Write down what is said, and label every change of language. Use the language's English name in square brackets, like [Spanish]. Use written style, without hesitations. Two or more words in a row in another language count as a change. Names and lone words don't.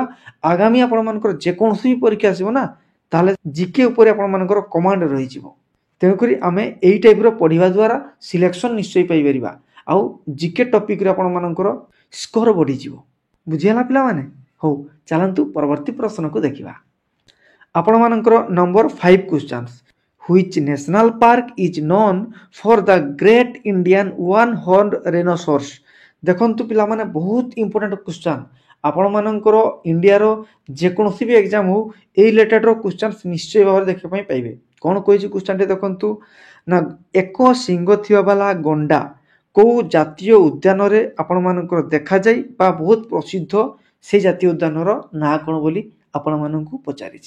[Odia] ଆଗାମୀ ଆପଣମାନଙ୍କର ଯେକୌଣସି ବି ପରୀକ୍ଷା ଆସିବ ନା ତାହେଲେ ଜିକେ ଉପରେ ଆପଣମାନଙ୍କର କମାଣ୍ଡ ରହିଯିବ। ତେଣୁକରି ଆମେ ଏଇ ଟାଇପ୍ର ପଢ଼ିବା ଦ୍ୱାରା ସିଲେକ୍ସନ୍ ନିଶ୍ଚୟ ପାଇପାରିବା। ଆଉ ଜିକେ ଟପିକ୍ରେ ଆପଣମାନଙ୍କର ସ୍କୋର ବଢ଼ିଯିବ। ବୁଝିହେଲା ପିଲାମାନେ? ହଉ ଚାଲନ୍ତୁ ପରବର୍ତ୍ତୀ ପ୍ରଶ୍ନକୁ ଦେଖିବା। ଆପଣମାନଙ୍କର [English] number 5 questions. Which national park is known for the great Indian one horned rhinoceros? [Odia] ଦେଖନ୍ତୁ ପିଲାମାନେ ବହୁତ [English] important question. [Odia] ଆପଣମାନଙ୍କର ଇଣ୍ଡିଆର ଯେକୌଣସି ବି ଏକ୍ଜାମ୍ ହଉ ଏଇ ରିଲେଟେଡ୍ର କ୍ୱେଶ୍ଚନ୍ସ ନିଶ୍ଚୟ ଭାବରେ ଦେଖିବା ପାଇଁ ପାଇବେ। କ'ଣ କହିଛି କ୍ୱେଶ୍ଚନ୍ଟି ଦେଖନ୍ତୁ ନା ଏକ ଶିଙ୍ଗ ଥିବା ବାଲା ଗଣ୍ଡା କେଉଁ ଜାତୀୟ ଉଦ୍ୟାନରେ ଆପଣମାନଙ୍କର ଦେଖାଯାଏ ବା ବହୁତ ପ୍ରସିଦ୍ଧ ସେଇ ଜାତୀୟ ଉଦ୍ୟାନର ନାଁ କ'ଣ ବୋଲି ଆପଣମାନଙ୍କୁ ପଚାରିଛି।